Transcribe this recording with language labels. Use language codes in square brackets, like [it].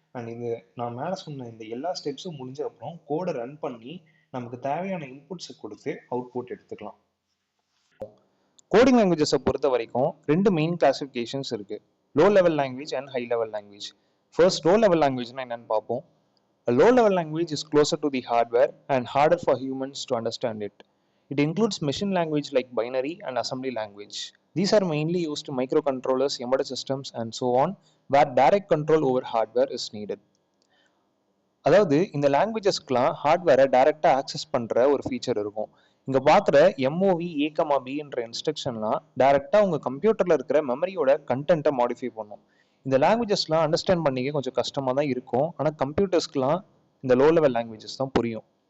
[ta] And இது நான் மேலே சொன்ன இந்த எல்லா ஸ்டெப்ஸும் முடிஞ்ச அப்புறம் கோடை ரன் பண்ணி நமக்கு தேவையான இன்புட்ஸை கொடுத்து அவுட்புட் எடுத்துக்கலாம். கோடிங் லாங்குவேஜஸை பொறுத்த வரைக்கும் ரெண்டு மெயின் கிளாசிஃபிகேஷன்ஸ் இருக்கு, low level language and high level language. First low level லாங்குவேஜ்னா என்னன்னு பார்ப்போம். [en] A low level language is closer to the hardware and harder for humans to understand it. It includes machine language like binary and assembly language. These are mainly used in microcontrollers, embedded systems, and so on, where direct control over hardware is needed. [ta] அதாவது இந்த லாங்குவேஜஸ்க்குலாம் ஹார்ட்வேரை டைரெக்டாக access பண்ணுற ஒரு feature இருக்கும். இங்கே பார்க்குற MOV ஏகமாபின்ற இன்ஸ்ட்ரக்ஷன்லாம் டைரெக்டாக உங்கள் கம்ப்யூட்டரில் இருக்கிற மெமரியோட கண்டென்ட்டை மாடிஃபை பண்ணும். இந்த லாங்குவேஜஸ்லாம் அண்டர்ஸ்டாண்ட் பண்ணிக்க கொஞ்சம் கஷ்டமாக தான் இருக்கும், ஆனால் கம்ப்யூட்டர்ஸ்க்குலாம் இந்த லோ லெவல் லாங்குவேஜஸ் தான் புரியும்.